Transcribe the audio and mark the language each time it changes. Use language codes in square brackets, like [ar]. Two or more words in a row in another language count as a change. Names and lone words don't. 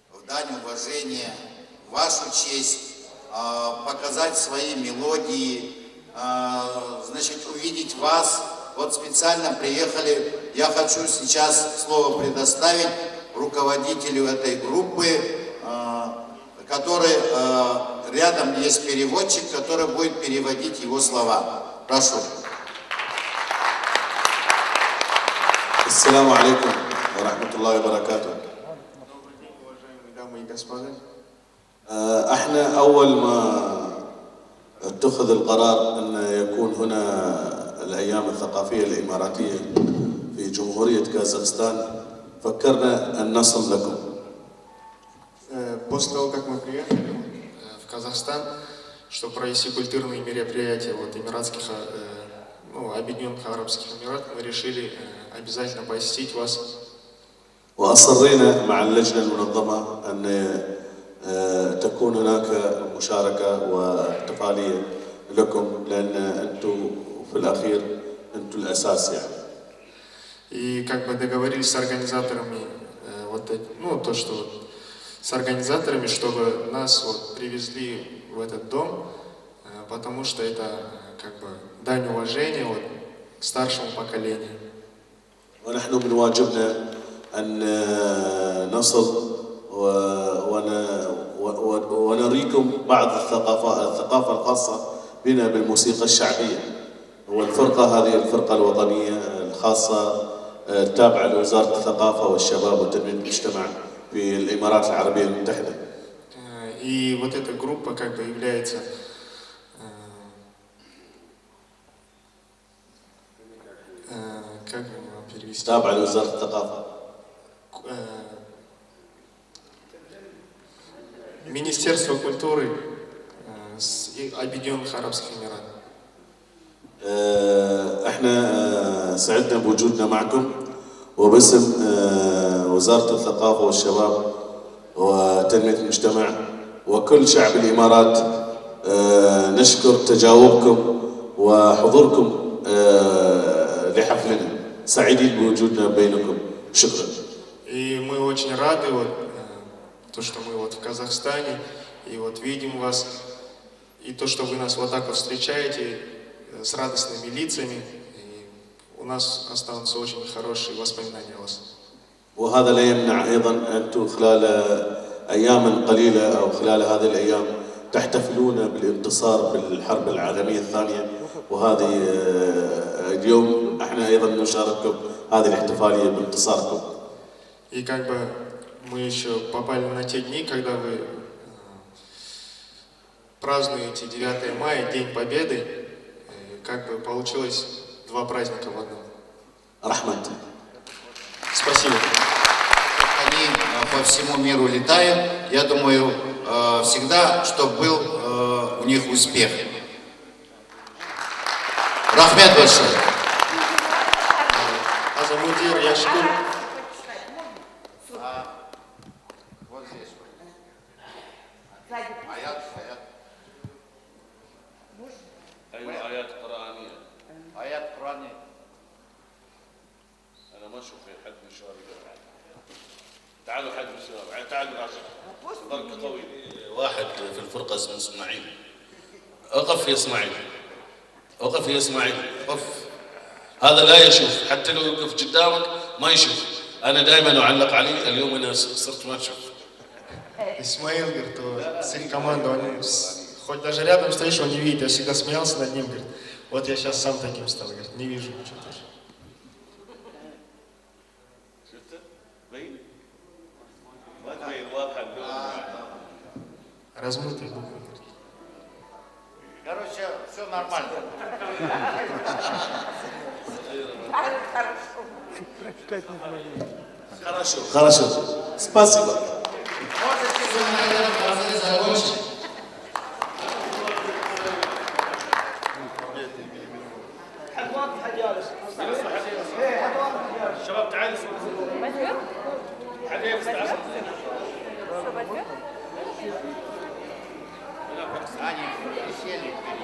[ru] дань уважения, вашу честь, показать свои мелодии, значит, увидеть вас. Вот специально приехали. Я хочу сейчас слово предоставить руководителю этой группы, который рядом есть переводчик, который будет переводить его слова. Прошу. [ar] السلام عليكم ورحمة الله وبركاته. [ru] Добрый день, уважаемые дамы и господа. [ar] احنا اول ما اتخذ القرار ان يكون هنا الايام الثقافيه الاماراتيه في جمهوريه كازاخستان فكرنا ان نصل لكم. [ru] После того, как мы приехали в Казахстан, чтобы провести культурные мероприятия вот, Эмиратских, Объединенных Арабских Эмиратов, мы решили обязательно посетить вас. [ar] واصرينا مع اللجنه المنظمه ان تكون هناك مشاركه واحتفاليه لكم لان انتم في الاخير انتم الاساس يعني. [ru] И как бы договорились с организаторами, с организаторами, чтобы нас вот привезли в этот дом, потому что это как бы дань уважения вот, к старшему поколению. [ar] ونحن من واجبنا أن نصل ونريكم بعض الثقافة الخاصة بنا بالموسيقى الشعبية. والفرقة هذه الفرقة الوطنية الخاصة التابعة لوزارة الثقافة والشباب وتنمية المجتمع في الإمارات العربية المتحدة. [ru] И вот эта группа как бы является как его перевести? [ar] تابعة لوزارة الثقافة. [ru] Министерство культуры Объединенных Арабских Эмиратов. [ar] احنا سعدنا بوجودنا معكم وباسم وزارة الثقافة والشباب وتنمية المجتمع وكل شعب الإمارات نشكر تجاوبكم وحضوركم لحفلنا. سعيدين بوجودنا بينكم. شكرا. [ru] И мы очень рады вот то, что мы вот в Казахстане и вот видим вас и то, что вы нас вот так вот встречаете с радостными лицами. И у нас останутся очень хорошие воспоминания о вас. [ar] وهذا لا يمنع أيضا أنتم خلال أيام قليلة أو خلال هذه الأيام تحتفلون بالانتصار بالحرب العالمية الثانية وهذه اليوم احنا أيضا نشارككم هذه الاحتفالية بانتصاركم. [ru] И как бы мы еще попали на те дни, когда вы празднуете 9 мая, День Победы, как бы получилось два праздника в одном. [ar] رحمة. [ru] Спасибо. Они по всему миру летают. Я думаю, всегда, чтобы был у них успех. Рахмет большой. Азамудир Яшкур. Вот здесь. Аят. [ar] آيات قرآنية. [ru] Аят Коране. [ar] أنا ما أشوف حد من الشباب يقرأ. تعالوا حد من الشباب، تعالوا راشد. ضرب طويل. واحد في الفرقة اسمه إسماعيل. أقف يا إسماعيل. أقف يا إسماعيل. أقف. هذا لا يشوف، حتى لو يوقف قدامك ما يشوف. أنا دائما أعلق عليه، اليوم أنا صرت ما أشوف. [ru] Исмаил, говорит, с их командой, он, хоть даже рядом стоишь, он не видит, я всегда смеялся над ним, говорит, вот я сейчас сам таким стал, говорит, не вижу ничего даже. Размытые буквы, говорит. Короче, все нормально. Хорошо. Спасибо. Можете вы, наверное, закончить. [ar] شباب تعالوا حد يستعجل [ru] Они сели.